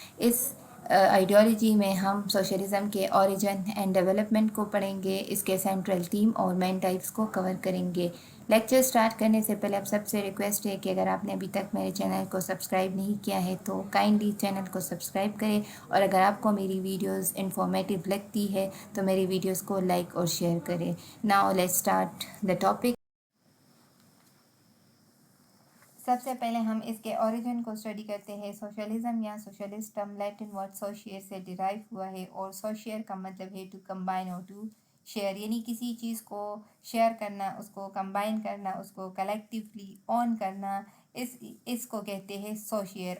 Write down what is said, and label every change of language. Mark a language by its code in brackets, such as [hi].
[ur] اس ideology میں ہم socialism کے اوریجن اینڈ ڈیولپمنٹ کو پڑھیں گے, اس کے سینٹرل تھیم اور مین ٹائپس کو کور کریں گے. لیکچر سٹارٹ کرنے سے پہلے آپ سب سے ریکویسٹ ہے کہ اگر آپ نے ابھی تک میرے چینل کو سبسکرائب نہیں کیا ہے تو کائنڈلی چینل کو سبسکرائب کریں, اور اگر آپ کو میری ویڈیوز انفارمیٹیو لگتی ہے تو میری ویڈیوز کو لائک اور شیئر کریں. [en] Now let's start the topic. [ur] سب سے پہلے ہم اس کے اوریجن کو اسٹڈی کرتے ہیں. سوشلزم یا سوشلسٹم لیٹن ورڈ سوشیئر سے ڈیرائیو ہوا ہے, اور سوشیئر کا مطلب ہے ٹو کمبائن اور ٹو شیئر, یعنی کسی چیز کو شیئر کرنا, اس کو کمبائن کرنا, اس کو کلیکٹیولی اون کرنا, اس کو کہتے ہیں سوشیئر.